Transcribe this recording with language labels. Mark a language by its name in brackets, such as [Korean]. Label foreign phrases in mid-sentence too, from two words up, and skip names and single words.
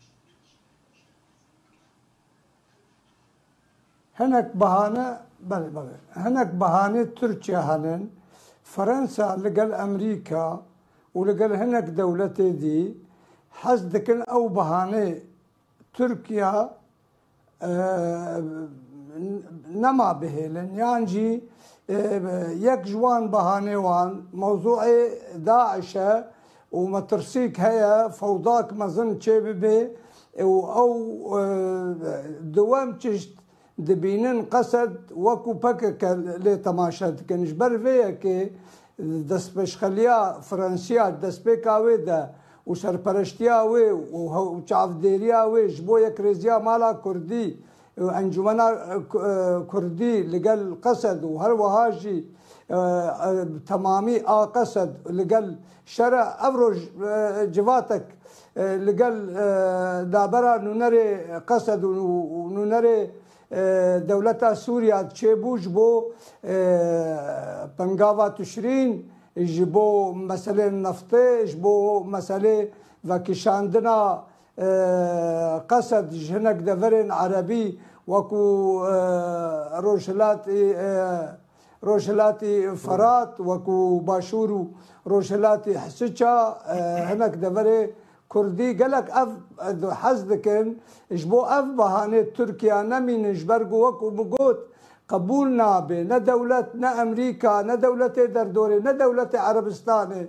[Kurdish] هەنێک بەهانە هەنێک بەهانێت تورکیا هەنن فەرەنسا لەگەڵ ئەمریکا و لەگەڵ هەنێک دەوڵەتێ دی حەز دەکەن ئەو بەهانەی تورکیا نەما بهێلن یانجی یەک جوان بەهانێوان مەوزوعی داعشە و مەترسیک هەیە فەوداک مەزن چێ ببێ و ئەو دووەم چشت دبینن قەسەد وەکو پەکەکە لێ تەماشا دکەنش بەر vêyekê destpêşxeliya Fransîya destpêka wê de û serpereştiya wê û çavdêriya wê ji bo yekrêziya mala Kurdî encumena Kurdî li gel qesed û her wiha jî temamî a qesed li gel şere ev roj civatek li gel dabera nûnerê qesed û nûnerê دەوڵەتە سووریا چێبوو ji bo pengava tişrîn ji bo meselê neftê ji bo meselê vekişandina qesed ji hinek deverên erebî wekû rojhilatî Ferat wekû Başûr û rojhilatî Hisiça hinek deverê Kurdî gelek ev hez dikin ji bo ev behanê Tirkiya nemînin ji ber ku wekû min got qebûl nabe ne dewlet ne Emerîka ne dewletê derdorê ne dewletê Erebistanê